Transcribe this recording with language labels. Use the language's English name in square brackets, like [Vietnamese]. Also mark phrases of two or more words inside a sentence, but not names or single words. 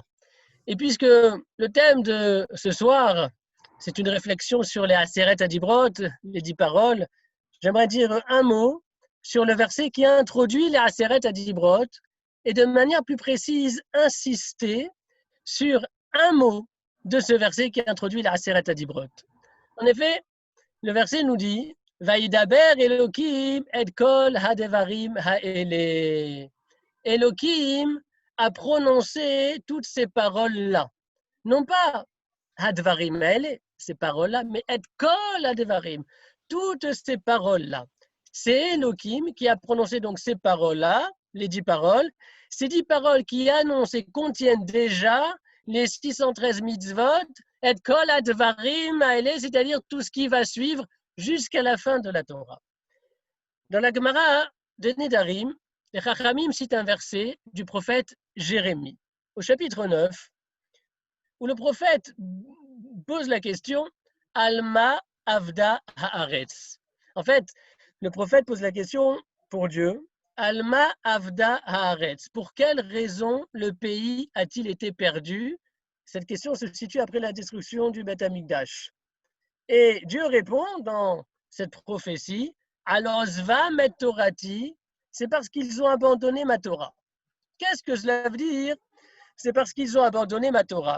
[French] Et puisque le thème de ce soir, c'est une réflexion sur les [Hebrew] עשרת הדברות, [French] les 10 paroles, j'aimerais dire un mot sur le verset qui introduit les [Hebrew] עשרת הדברות [French] et de manière plus précise insister sur un mot de ce verset qui introduit la [Hebrew] עשרת הדברות. [French] En effet, le verset nous dit « [Hebrew] וידבר אלוהים את כל הדברים האלה [French] » Elohim a prononcé toutes ces paroles-là. Non pas [Hebrew] הדברים האלה, [French] ces paroles-là, mais [Hebrew] את כל הדברים, [French] toutes ces paroles-là. C'est Elohim qui a prononcé donc ces paroles-là, les 10 paroles, ces 10 paroles qui annoncent et contiennent déjà les 613 mitzvot, [Hebrew] את כל הדברים האלה, [French] c'est-à-dire tout ce qui va suivre jusqu'à la fin de la Torah. Dans la Gemara de Nedarim, les Chachamim citent un verset du prophète Jérémie, au chapitre 9, où le prophète pose la question « [Hebrew] על מה אבדה הארץ ». [French] En fait, le prophète pose la question pour Dieu « [Hebrew] על מה אבדה הארץ ». [French] Pour quelle raison le pays a-t-il été perdu? Cette question se situe après la destruction du [Hebrew] בית המקדש. [French] Et Dieu répond dans cette prophétie « [Hebrew] על עזבם את תורתי [French] », c'est parce qu'ils ont abandonné ma Torah. Qu'est-ce que cela veut dire? C'est parce qu'ils ont abandonné ma Torah.